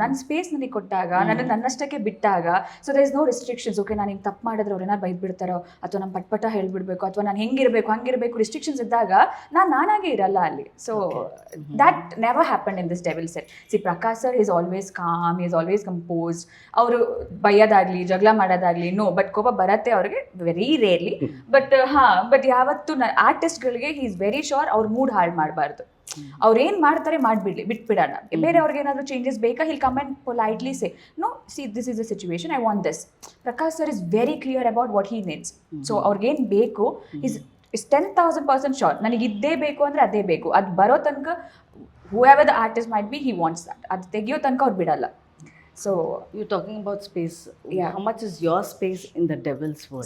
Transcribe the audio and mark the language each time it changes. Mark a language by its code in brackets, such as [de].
[kn] ನನ್ನ ಸ್ಪೇಸ್ ನನಗೆ ಕೊಟ್ಟಾಗ, ನನ್ನಷ್ಟಕ್ಕೆ ಬಿಟ್ಟಾಗ, [en] So there is no restrictions. [kn] Okay ನಾನು ಹಿಂಗೆ ತಪ್ಪು ಮಾಡಿದ್ರೆ ಅವ್ರು ಏನಾರು ಬೈದ್ಬಿಡ್ತಾರೋ, ಅಥವಾ ನಾನು ಪಟ್ಪಟ ಹೇಳ್ಬಿಡ್ಬೇಕು, ಅಥವಾ ನಾನು ಹೆಂಗಿರಬೇಕು ಹಂಗಿರಬೇಕು, ರಿಸ್ಟ್ರಿಕ್ಷನ್ಸ್ ಇದ್ದಾಗ ನಾನಾಗೇ ಇರಲ್ಲ ಅಲ್ಲಿ. [en] So that never happen in this devil set. See, Prakash sir is always calm, he is always composed. [kn] ಅವರು ಬೈಯೋದಾಗ್ಲಿ ಜಗಳ ಮಾಡೋದಾಗ್ಲಿ ನೋ, ಬಟ್ ಕೋಪ ಬರತ್ತೆ ಅವ್ರಿಗೆ [en] Very rarely. [kn] ಬಟ್ ಯಾವತ್ತು ಆರ್ಟಿಸ್ಟ್ಗಳಿಗೆ [en] he is very sure [kn] ಅವ್ರ ಮೂಡ್ ಹಾಳು ಮಾಡಬಾರ್ದು. ಅವ್ರು ಏನು ಮಾಡ್ತಾರೆ ಬಿಟ್ಬಿಡೋಣ. ಬೇರೆ ಅವ್ರಿಗೆ ಏನಾದರೂ ಚೇಂಜಸ್ ಬೇಕಾ, [en] He'll come and politely say no, see this is the situation, I want this. Prakash sir is very clear about what he needs. [kn] So ಅವ್ರಿಗೇನು ಬೇಕು [en] Is 10,000% sure. [kn] ನನಗೆ ಇದ್ದೇ ಬೇಕು ಅಂದರೆ ಅದೇ ಬೇಕು. ಅದು ಬರೋ ತನಕ [en] whoever the artist might be, he wants that. [kn] ಅದು ತೆಗಿಯೋ ತನಕ ಅವ್ರು ಬಿಡಲ್ಲ. So [en] you're talking about space. Yeah. How much is your space in the devil's world?